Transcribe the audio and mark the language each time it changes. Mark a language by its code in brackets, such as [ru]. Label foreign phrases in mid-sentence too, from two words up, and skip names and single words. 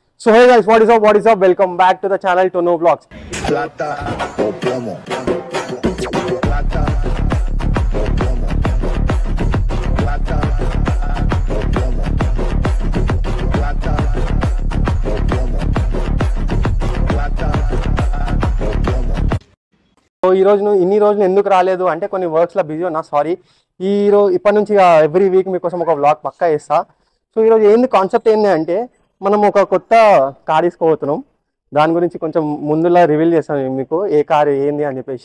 [en] So hey guys, what is up? Welcome back to the channel Tono Vlogs. [es] Plata o plomo. Plata o plomo. Plata o plomo. Plata o plomo. Plata o plomo. [te] సో ఈ రోజు ఇన్ని రోజులు ఎందుకు రాలేదు అంటే కొన్ని వర్క్స్లో బిజీ ఉన్నా, సారీ. ఇప్పటి నుంచి [en] every week [te] మీకోసం ఒక వ్లాగ్ పక్కా చేస్తా. సో ఈరోజు ఏంది కాన్సెప్ట్ ఏంది అంటే మనం ఒక కొత్త కార్ తీసుకోబోతున్నాం. దాని గురించి కొంచెం ముందులా రివీల్ చేస్తాను మీకు, ఏ కార్ ఏంది అని చెప్పేసి.